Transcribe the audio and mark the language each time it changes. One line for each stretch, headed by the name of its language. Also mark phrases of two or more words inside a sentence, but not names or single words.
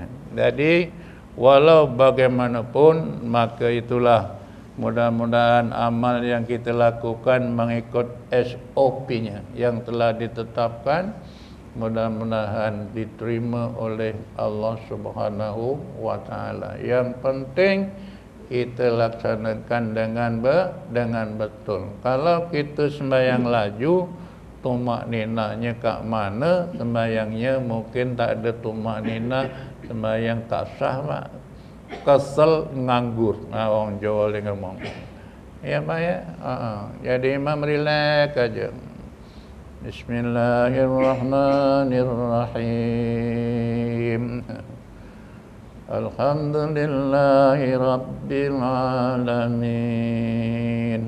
Malay: Jadi walau bagaimanapun, maka itulah mudah-mudahan amal yang kita lakukan mengikut SOP-nya yang telah ditetapkan, mudah-mudahan diterima oleh Allah
Arabic: سبحانه وتعالى.
Malay: Yang penting kita laksanakan dengan betul. Kalau kita sembahyang laju, tumak ninanya kat mana, sembahyangnya mungkin tak ada tumak nina, sembahyang tak sah Pak.
Javanese: Kesel nganggur.
Malay: Orang Jawa dia ngomong. Ya Pak ya. Jadi imam relax aja.
Arabic: بسم الله الرحمن الرحيم. الحمد لله رب العالمين.